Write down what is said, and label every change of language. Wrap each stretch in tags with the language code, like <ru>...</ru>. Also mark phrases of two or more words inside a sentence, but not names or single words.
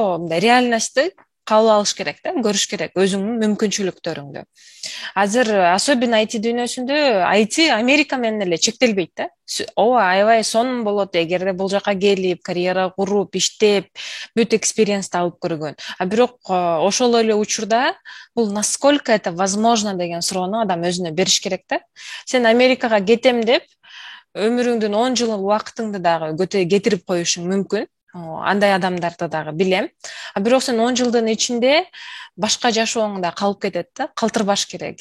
<ky>Ошого реальностьты кабыл алыш керек да, көрүш керек өзүңдүн мүмкүнчүлүктөрүңдү. Азыр особенно IT дүйнөсүндө IT Америка менен эле чектелбейт да. Ооба, аябай сонун болот эгерде бул жака келип, карьера куруп, иштеп, бүт экспириенсти алып көргөн. А бирок ошол эле учурда бул</ky> <ru>насколько это возможно</ru> <ky>деген суроону адам өзүнө бериш керек да. Сен Америкага кетем деп, өмүрүңдүн 10 жыл убактыңды дагы кетирип коюшуң мүмкүн. Андай адамдарды дагы билем. А бирок сен 10 жылдын ичинде башка жашооң да калып кетет да, калтырбаш керек.</ky>